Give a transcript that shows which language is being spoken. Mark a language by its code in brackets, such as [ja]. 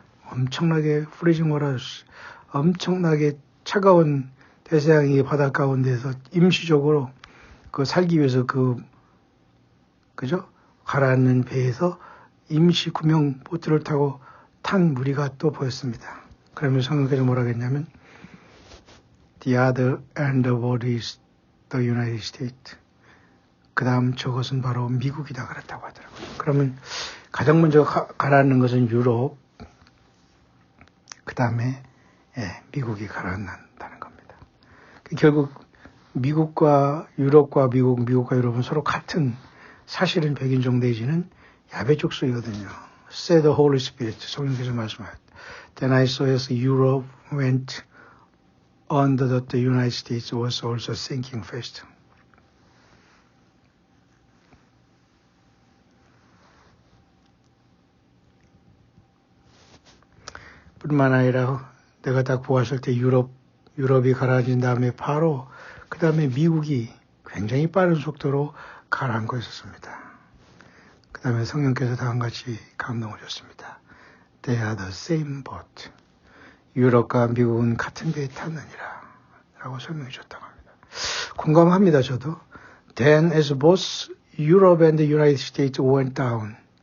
[ko] 엄청나게 프리징 워러스, 엄청나게 차가운 대서양이 바다 가운데서 임시적으로 살기 위해서 그죠? 가라앉는 배에서 임시 구명 보트를 타고 탄 무리가 또 보였습니다. 그러면서 성경께서 뭐라고 했냐면 [en] The other end of it is the United States. [ko] 그 다음 저것은 바로 미국이다 그랬다고 하더라고요. 그러면 가장 먼저 가라앉는 것은 유럽, 그 다음에 미국이 가라앉는다는 겁니다. 결국 미국과 유럽과 미국과 유럽은 서로 같은 사실은 백인종 내지는 야베 족속이거든요. [en] Said the Holy Spirit. [ko] 성령께서 말씀하셨다. [en] Then I saw as Europe went under that the United States was also sinking fast. [ko] 뿐만 아니라 내가 딱 보았을 때 유럽이 가라앉은 다음에 바로 그 다음에 미국이 굉장히 빠른 속도로 가라앉고 있었습니다. 그 다음에 성령께서 다음같이 감동을 줬습니다. [en] They are the same boat. [ko] 유럽과 미국은 같은 배에 탔느니라 라고 설명해 줬다고 합니다. 공감합니다. 저도. [en] Then as both Europe and the United States went down.